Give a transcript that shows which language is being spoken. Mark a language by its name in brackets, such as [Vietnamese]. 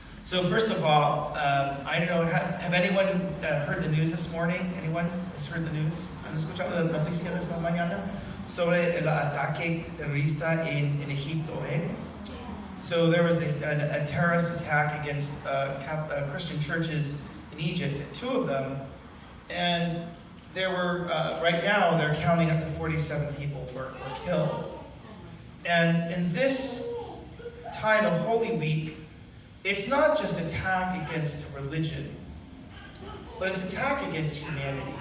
[English] So first of all, I don't know, have anyone heard the news this morning? Anyone has heard the news? [Spanish] ¿Han escuchado la noticia de esta mañana? Sobre el ataque terrorista en Egipto, eh? [English] So there was a terrorist attack against Christian churches in Egypt, 2 of them, and there were, right now, they're counting up to 47 people were killed. And in this time of Holy Week, it's not just an attack against religion, but it's an attack against humanity.